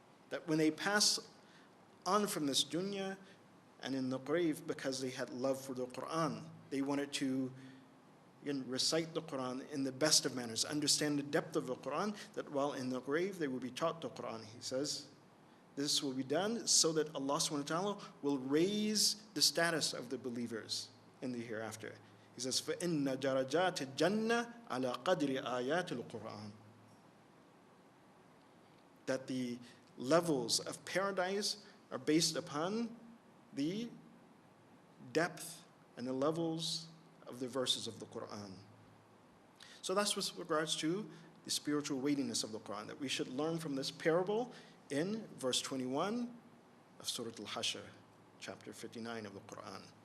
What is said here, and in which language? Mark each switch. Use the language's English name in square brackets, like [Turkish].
[English] That when they pass on from this dunya and in the grave, because they had love for the Qur'an, they wanted to again recite the Qur'an in the best of manners, understand the depth of the Qur'an, that while in the grave they will be taught the Qur'an. He says this will be done so that Allah subhanahu wa ta'ala will raise the status of the believers in the hereafter. He says, [Arabic] فَإِنَّ دَرَجَاتِ الْجَنَّةِ عَلَى قَدْرِ آيَاتِ الْقُرْآنِ. [English] That the levels of paradise are based upon the depth and the levels of the verses of the Qur'an. So that's with regards to the spiritual weightiness of the Qur'an, that we should learn from this parable in verse 21 of Surah Al-Hashr, chapter 59 of the Qur'an.